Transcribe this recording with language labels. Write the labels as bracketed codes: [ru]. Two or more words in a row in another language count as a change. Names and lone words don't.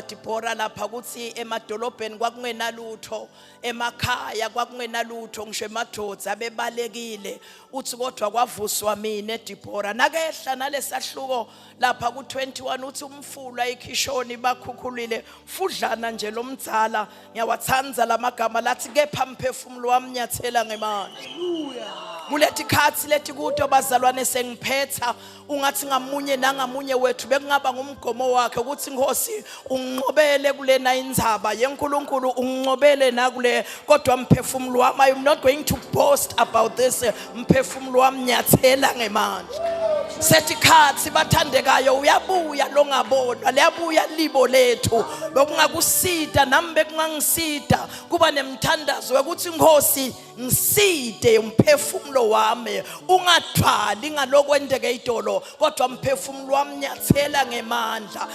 [ss] Dibora lapha ukuthi emadolobheni kwakungenalutho emakhaya kwakungenalutho ngisho emadodza abebalekile uthi kodwa kwavuswa mina eDibora nakehla nalesahluko lapha ku21 uthi umfula eKhishoni bakhukhulile fudlana nje lomdzala ngiyawathanza lamagama lathi kepha umphefumulo wami nyathela ngemandla. Kulethi khathi lethi kuto bazalwane sengiphetha ungathi ngamunye nangamunye wethu bekungaba ngumgomo wakhe ukuthi Nkosi unginqobele kulena indzaba yenkulunkulu unginqobele nakule kodwa umphefumulo wami [en] I'm not going to boast about this [ss] umphefumulo wami nyathela ngemandla. Sethi khathi bathandekayo uyabuya longabonwa liyabuya libo lethu bekungakusida nami bekungangisida kuba nemthandazo ukuthi Nkosi ngiside umphefumulo wami ungathwali ngalokwendeke idolo kodwa umphefumulo wami nyathela ngemandla.